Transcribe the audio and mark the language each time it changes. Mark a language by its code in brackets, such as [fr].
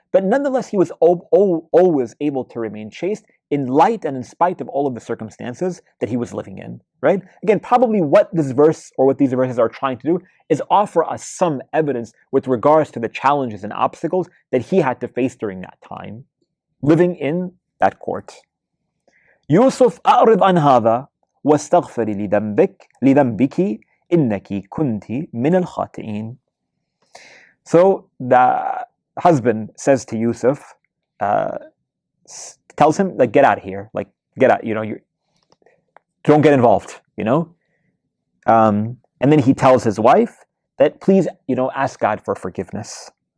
[en] But nonetheless, he was always able to remain chaste in light and in spite of all of the circumstances that he was living in, right? Again, probably what this verse or what these verses are trying to do is offer us some evidence with regards to the challenges and obstacles that he had to face during that time, living in that court. [ar] Yusuf, أعرض عن هذا واستغفري لذنبك إنك كنت من الخاطئين. [en] So the husband says to Yusuf, tells him, get out of here, get out, don't get involved, and then he tells his wife that please, ask God for forgiveness.